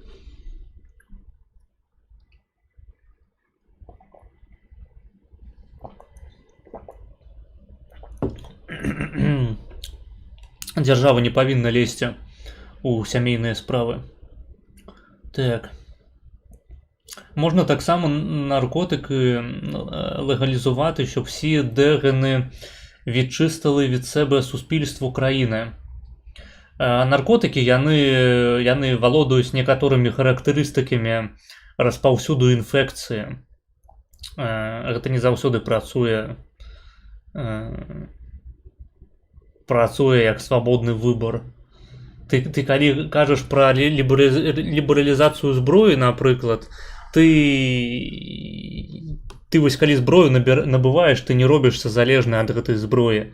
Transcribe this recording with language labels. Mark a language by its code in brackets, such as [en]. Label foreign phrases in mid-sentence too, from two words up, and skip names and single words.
[be] Дзяржава не павінна лезці у сямейныя справы. Так. [uk] Можна таксама наркотики легалізувати, щоб всі дегени відчистили від себе суспільство країни. Наркотики, [be] яны валодаюць некаторымі характарыстыкамі распаўсюду інфекцыі. Гэта не заўсёды працуе як свабодны выбор. Ты калі кажаш пра лібералізацыю зброі, напрыклад, ты вось калі зброю набываеш, ты не робішся залежны ад гэтай зброі.